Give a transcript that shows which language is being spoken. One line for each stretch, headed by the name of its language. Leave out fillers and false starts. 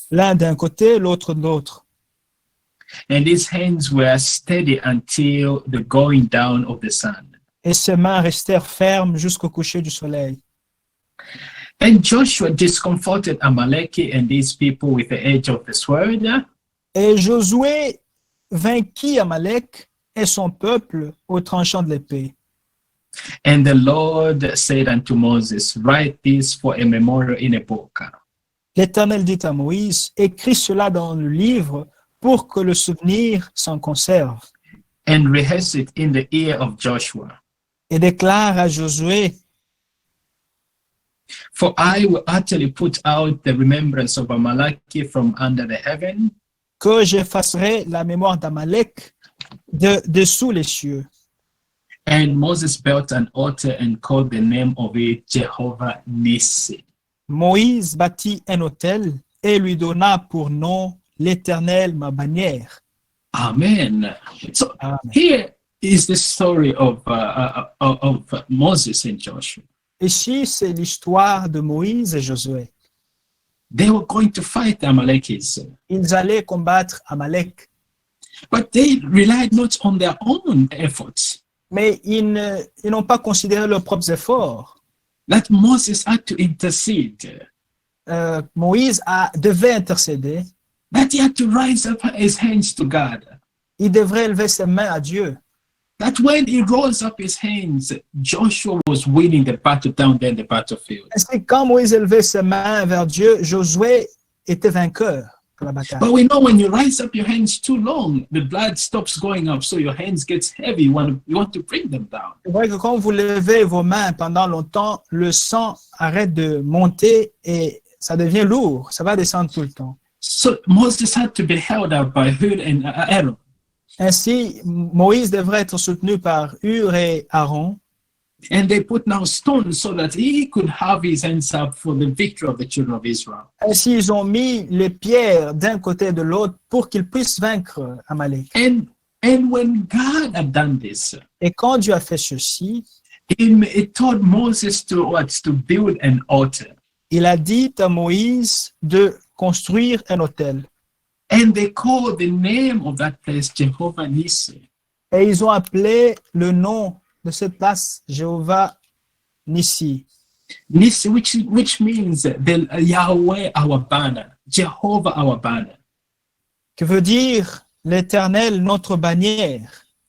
French: l'un d'un côté, l'autre de l'autre.
English: And his hands were steady until the going down of the sun.
French: Et ses mains restèrent fermes jusqu'au coucher du soleil.
English: And Joshua discomforted Amalek and his people with the edge of the sword.
French: Et Josué vainquit Amalek et son peuple au tranchant de l'épée.
English: And the Lord said unto Moses, write this for a memorial in a book,
French: L'Éternel dit à Moïse, écris cela dans le livre pour que le souvenir s'en conserve.
English: and rehearse it in the ear of Joshua.
French: Et déclare à Josué,
English: For I will utterly put out the remembrance of Amalek from under the heaven.
French: que j'effacerai la mémoire d'Amalek dessous les cieux.
English: And Moses built an altar and called the name of it Jehovah Nissi.
French: Moïse bâtit un autel et lui donna pour nom l'Éternel ma bannière.
English: Amen. So
French: Amen.
English: here is the story of Moses and Joshua.
French: Ici, c'est l'histoire de Moïse et Josué.
English: They were going to fight Amalekis,
French: Ils allaient combattre Amalek,
English: but they relied not on their own efforts.
French: mais ils n'ont pas considéré leurs propres efforts.
English: That Moses had to intercede.
French: Moïse devait intercéder.
English: That he had to rise up his hands to God.
French: Il devrait élever ses mains à Dieu.
English: That when he rose up his hands, Joshua was winning the battle down there in the battlefield.
French: Ainsi, quand Moïse élevait ses mains vers Dieu, Josué était vainqueur de la bataille.
English: But we know when you rise up your hands too long, the blood stops going up, so your hands gets heavy. You want to bring them down.
French: C'est vrai que quand vous levez vos mains pendant longtemps, le sang arrête de monter et ça devient lourd. Ça va descendre tout le temps.
English: So Moses had to be held up by Hur and Aaron.
French: Ainsi, Moïse devrait être soutenu par Hur et Aaron.
English: And they put now stones so that he could have his hands up for the victory of the children of Israel.
French: Ainsi, ils ont mis les pierres d'un côté et de l'autre pour qu'ils puissent vaincre Amalek.
English: And when God had done this,
French: Et quand Dieu a fait ceci,
English: he told Moses to build an altar.
French: il a dit à Moïse de construire un autel.
English: And they called the name of that place Jehovah Nissi.
French: Et ils ont appelé le nom de cette place Jéhovah Nissi,
English: Nissi, which means the Yahweh our banner, Jehovah our banner.
French: qui veut dire l'Éternel notre bannière,